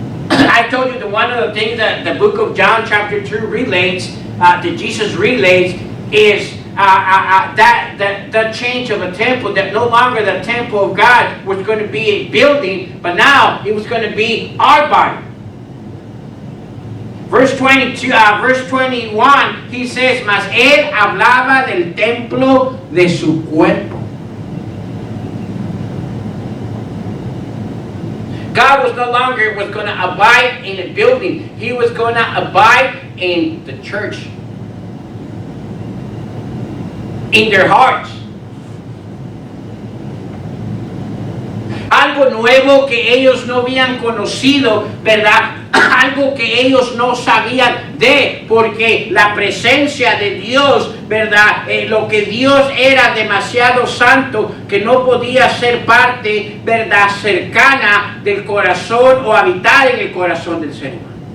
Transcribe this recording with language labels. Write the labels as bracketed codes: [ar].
[en] I told you that one of the things that the book of John chapter 2 relates, that Jesus relates, is the change of a temple, that no longer the temple of God was going to be a building, but now it was going to be our body. Verse 22, verse 21, he says, [es] mas él hablaba del templo de su cuerpo. [en] God was no longer going to abide in a building. He was going to abide in the church, in their hearts. [es] Algo nuevo que ellos no habían conocido, ¿verdad? Algo que ellos no sabían de, porque la presencia de Dios, ¿verdad? Lo que Dios era demasiado santo, que no podía ser parte, ¿verdad?, cercana del corazón o habitar en el corazón del ser humano.